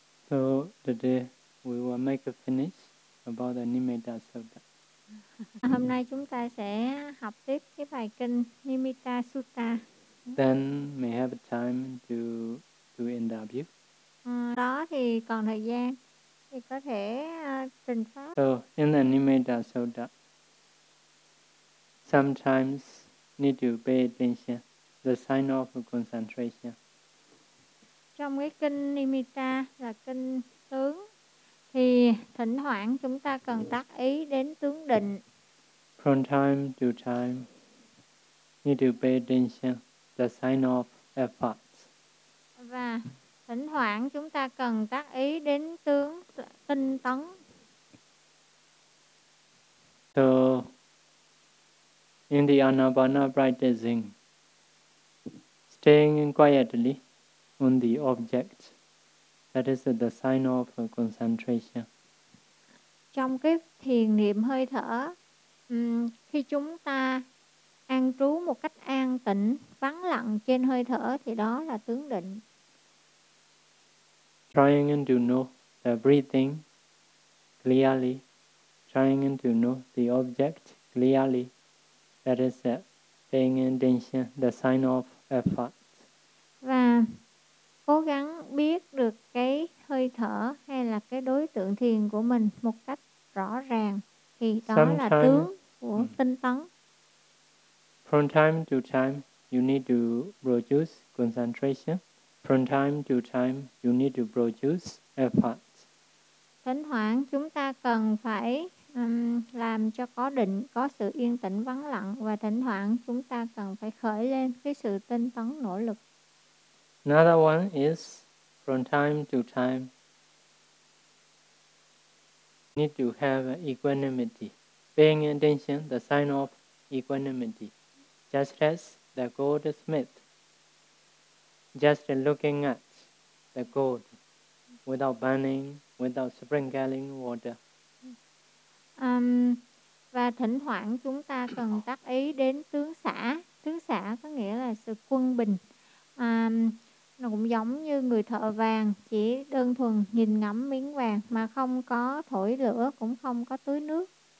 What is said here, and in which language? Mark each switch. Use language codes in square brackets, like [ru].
[en] So today we will make a finish about the Nimitta Sutta. [vi] Hôm nay chúng ta sẽ học tiếp cái bài kinh Nimitta Sutta. [en] Then may have time to interview. [vi] Đó thì còn thời gian thì có thể trình pháp. [en] So in the Nimitta Sutta, sometimes need to pay attention the sign of concentration. [vi] Trong cái kinh Nimitta là kinh tướng thì thỉnh thoảng chúng ta cần tác ý đến tướng định. [en] From time to time need to pay attention the sign of efforts. [vi] Và thỉnh thoảng chúng ta cần tác ý đến tướng tinh tấn. [en] So in the Anapana practicing, staying quietly on the object, that is the sign of concentration. [vi] Trong cái thiền niệm hơi thở, khi chúng ta an trú một cách an tĩnh, vắng lặng trên hơi thở thì đó là tướng định. [en] Trying to know the breathing clearly, trying to know the object clearly, that is paying attention, the sign of effort. [vi] Và cố gắng biết được cái hơi thở hay là cái đối tượng thiền của mình một cách rõ ràng thì đó là tướng của tinh tấn. [en] From time to time, you need to produce concentration. From time to time, you need to produce effort. [vi] Thỉnh thoảng chúng ta cần phải làm cho có định, có sự yên tĩnh vắng lặng, và thỉnh thoảng chúng ta cần phải khởi lên cái sự tinh tấn nỗ lực. [en] Another one is from time to time need to have equanimity, paying attention the sign of equanimity, just as the goldsmith just looking at the gold without burning, without sprinkling water. [vi] Và thỉnh thoảng chúng ta cần tác ý đến tướng xả. Tướng xả có nghĩa là sự quân bình. Nó cũng giống như người thợ vàng, chỉ đơn thuần nhìn ngắm miếng vàng mà không có thổi lửa, cũng không có tưới nước.